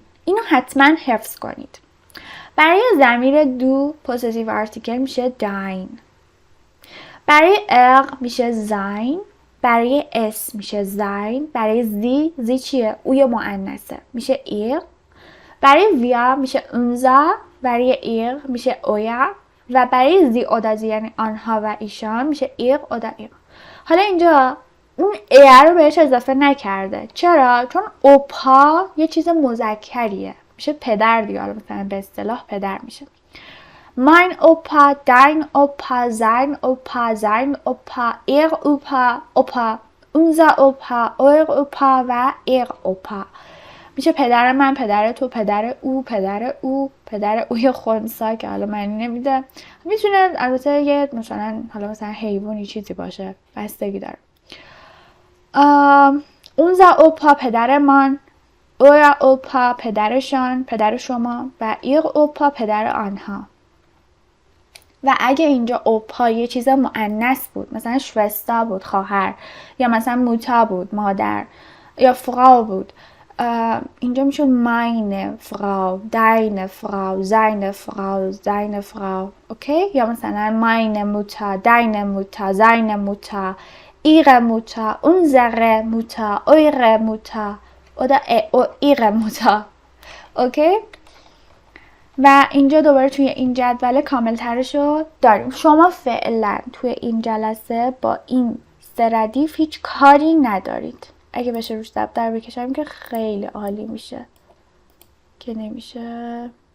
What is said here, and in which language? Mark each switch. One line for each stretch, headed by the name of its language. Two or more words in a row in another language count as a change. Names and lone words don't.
Persian: اینو حتما حفظ کنید. برای ضمیر دو
English: possessive article
Persian: میشه dein. برای میشه sein. برای اس میشه sein. برای زی چیه؟ اوی مؤنثه میشه ihr. برای wir میشه unser. برای ihr میشه euer. و برای
German: sie oder sie
Persian: یعنی آنها و ایشان میشه
German: ihr oder ihr.
Persian: حالا اینجا اون ایر رو بهش اضافه نکرده. چرا؟ چون اوپا یه چیز مذکریه، میشه پدر دیگه. حالا مثلا به اصطلاح پدر میشه.
German: mein Opa, dein Opa, sein Opa, sein Opa, ihr Opa, unser Opa, euer Opa و ihr Opa.
Persian: میشه پدر من، پدر تو، پدر او، پدر او، پدر اوی خنثی که حالا معنی نمیده. میتونه البته یه مثلا حالا مثلا حیوانی چیزی باشه، بستگی داره.
German: unser Opa
Persian: پدرمان،
German: euer Opa
Persian: پدرشان، پدر شما و
German: ihr Opa
Persian: پدر آنها. و اگه اینجا اوپا یه چیز مؤنث بود، مثلا شوستا بود خواهر، یا مثلا موتا بود مادر، یا فراو بود، اینجا میشد
German: meine Frau, deine Frau, seine Frau,
Persian: seine Frau. اوکی؟
German: یا مثلا meine Mutter, deine Mutter, seine Mutter, ihre Mutter, unsere Mutter, eure Mutter oder ihre Mutter.
Persian: اوکی؟ و اینجا دوباره توی این جدول کامل ترشو داریم. شما فعلا توی این جلسه با این سه ردیف هیچ کاری ندارید. اگه بشه روش دفتر بکشم که خیلی عالی میشه، که نمیشه.